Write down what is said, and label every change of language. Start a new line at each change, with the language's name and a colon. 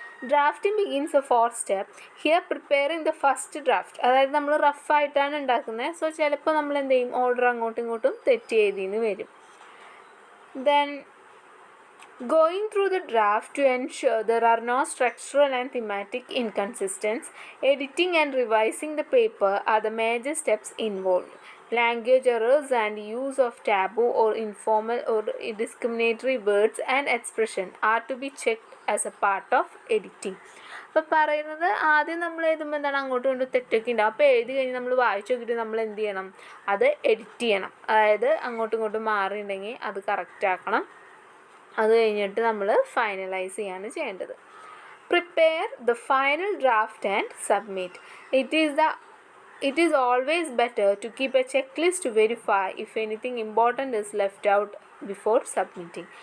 English: Drafting begins a fourth step here preparing the first draft.
Malayalam: അതായത് നമ്മൾ റഫായിട്ടാണ് ഉണ്ടാക്കുന്നത്. So ചിലപ്പോൾ നമ്മൾ എന്ത് ചെയ്യും, ഓർഡർ അങ്ങോട്ടും ഇങ്ങോട്ടും തെറ്റ് ചെയ്തിന്ന് വരും.
English: Then going through the draft to ensure there are no structural and thematic inconsistencies. Editing and revising the paper are the major steps involved. Language errors and use of taboo or informal or discriminatory words and expression are to be checked as a part of editing.
Malayalam: അപ്പോൾ പറയുന്നത് ആദ്യം നമ്മൾ എഴുതുമ്പോൾ എന്താണ്, അങ്ങോട്ടും ഇങ്ങോട്ടും തെറ്റൊക്കെ ഉണ്ടാവും. അപ്പോൾ എഴുതി കഴിഞ്ഞ് നമ്മൾ വായിച്ചു നോക്കിയിട്ട് നമ്മൾ എന്ത് ചെയ്യണം, അത് എഡിറ്റ് ചെയ്യണം. അതായത് അങ്ങോട്ടും ഇങ്ങോട്ടും മാറിയിട്ടുണ്ടെങ്കിൽ അത് കറക്റ്റ് ആക്കണം. അത് കഴിഞ്ഞിട്ട് നമ്മൾ ഫൈനലൈസ് ചെയ്യാണ് ചെയ്യേണ്ടത്.
English: Prepare the final draft and submit. It is always better to keep a checklist to verify if anything important is left out before submitting.